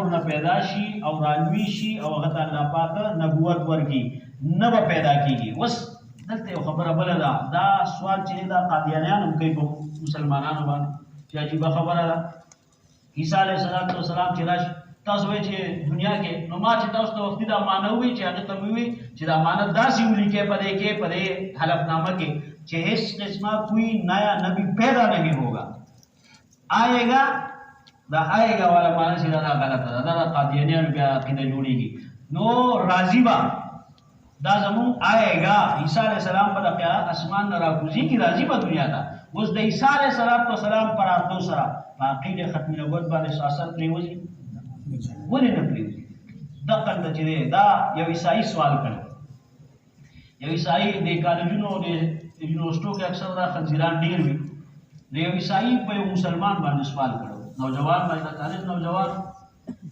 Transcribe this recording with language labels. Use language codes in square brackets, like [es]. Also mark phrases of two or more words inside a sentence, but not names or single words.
[ps] نه پیدا شي او رالوي شي او هغه ته الله پاک نبوت ورکړي نه به پیدا کېږي اوس دلته یو خبره بله ده دا سوال چې دا قادیانیان هم کوي په مسلمانانو باندې چې عجیبه خبره ده عیسی علیه السلام چې راشي تاسو وایئ چې دنیا کې نو ما چې تاسو ته وختي دا امانت ووایي چې هغه ته مې ووایي چې دا امانت داسې ولیکئ په دې کې په دې حلفنامه کې چې هیڅ قسمه [ur] کوئی نیا نبی پیدا نہیں ہوگا آئے [ps] گا دا [ur] آئے گا والا [ps] معنی چې دا غلطه ده دا قادیانیانو بیا عقیده جوړېږي نو راضي به دا زمون [ur] آئے گا [ps] عیسی علیہ السلام په دغه اسمان نه راکوزېږي راځي به دنیا ته اوس د عیسی علیه السلام پر راتلو سره په عقیدې ختم نبوت باندې احساسات پرېوځي ولې نه پرېوځي دقه ته چې دی دا یو عیسایي سوال کړی یو عیسایي د کالجونو د یونیورسټو کې اکثر دا خنزیران ډېر وي نو یو عیسایي په یو مسلمان باندې سوال کړی نوجوان باندې طالب نوجوان